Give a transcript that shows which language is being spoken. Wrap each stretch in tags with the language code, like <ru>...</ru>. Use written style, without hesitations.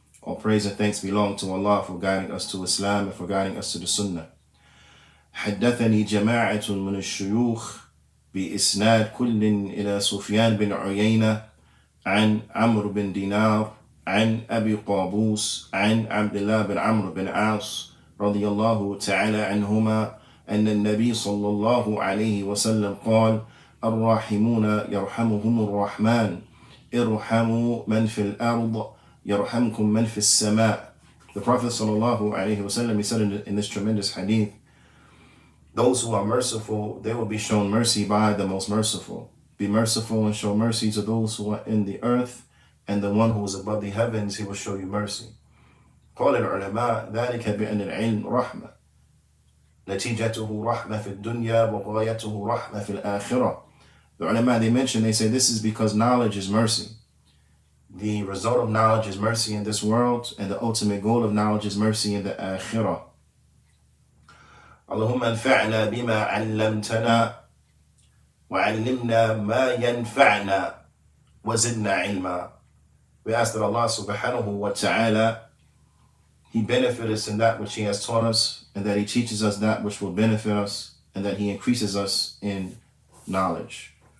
<en>All praise and thanks belong to Allah for guiding us to Islam and for guiding us to the sunnah.</en> <ar>حدثني جماعة من الشيوخ بإسناد كل إلى سفيان بن عيينة عن عمرو بن دينار عن أبي قابوس عن عبد الله بن عمرو بن عاص رضي الله تعالى عنهما أن النبي صلى الله عليه وسلم قال: الراحمون يرحمهم الرحمن ارحموا من في الأرض يرحمكم من في السماء.</ar> <en>The Prophet sallallahu alaihi wasallam, he said in this tremendous hadith, those who are merciful, they will be shown mercy by the most merciful. Be merciful and show mercy to those who are in the earth, and the one who is above the heavens, he will show you mercy.</en> <ar>قال العلماء ذلك بأن العلم رحمة نتيجته رحمة في الدنيا وغايته رحمة في الآخرة.</ar> <en>The ulama, they say this is because knowledge is mercy. The result of knowledge is mercy in this world, and the ultimate goal of knowledge is mercy in the akhirah.</en> <ar>اللهم انفعنا بما علمتنا وعلمنا ما ينفعنا وزدنا علما.</ar> <en>We ask that Allah subhanahu wa ta'ala, He benefit us in that which He has taught us, and that He teaches us that which will benefit us, and that He increases us in knowledge.</en>